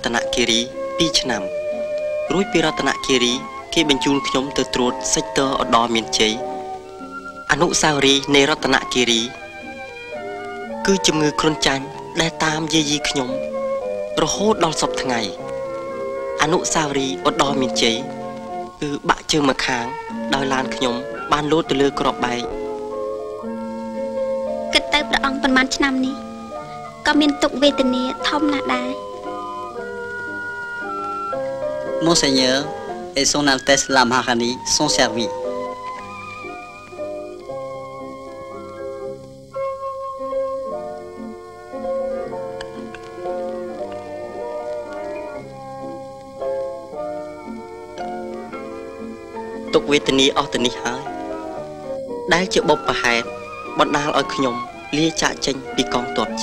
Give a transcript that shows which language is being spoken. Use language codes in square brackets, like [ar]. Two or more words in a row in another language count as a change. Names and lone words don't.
[km] នគិរី2ឆ្នាំរួចពីរតនគិរីគេបញ្ជូនខ្ញុំទៅត្រួតសេចតឧត្តរមានជ័យអនុស្សាវរីយ៍នៃរតនគិរីគឺជំងឺគ្រុនចាញ់ដែលតាមយាយីខ្ញុំរហូតដល់សពថ្ងៃអនុស្សាវរីយ៍ឧត្តរមានជ័យគឺបាក់ជើងមកខាងដោយឡានខ្ញុំបានលោតទៅលើក្របបែក គិតទៅព្រះអង្គប៉ុន្មានឆ្នាំនេះក៏មានទុក្ខវេទនាធំណាស់ដែរ [fr] Monseigneur et son Altesse la Maharani sont servis. [km] ទុក្ខវេទនាអស់ទៅនេះហើយដែលជាបុព្វហេតុបណ្ដាលឲ្យខ្ញុំលាចាកចេញពីកងទ័ព